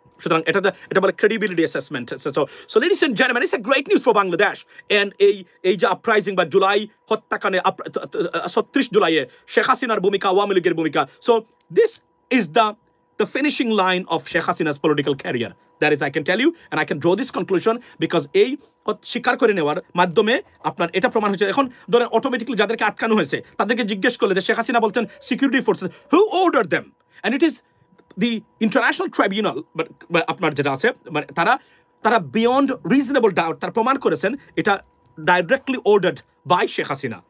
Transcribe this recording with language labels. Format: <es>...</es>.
<bn>সুতরাং এটা বলে credibility assessment.</bn> <en>So ladies and gentleman, it's a great news for Bangladesh.</en> <bn>And এই যে আপরাইজিং বা জুলাই হত্যাকাণ্ডে 36 জুলাইয়ে শেখ হাসিনার ভূমিকা, আওয়ামী লীগের ভূমিকা,</bn> <en>So this is the finishing line of Sheikh Hasina's political career. That is, I can tell you, and I can draw this conclusion because</en> <bn>এই স্বীকার করে নেওয়ার মাধ্যমে আপনার এটা প্রমাণ হয়েছে। এখন ধরেন অটোমেটিকলি যাদেরকে আটকানো হয়েছে তাদেরকে জিজ্ঞেস করলে যে শেখ হাসিনা বলছেন security forces,</bn> <en>who order them, and it is the international tribunal, but</en> <bn>আপনার যেটা আছে মানে তারা</bn> <en>beyond reasonable doubt</en> <bn>তারা প্রমাণ করেছেন এটা</bn> <en>directly ordered by</en> <bn>Sheikh Hasina.</bn>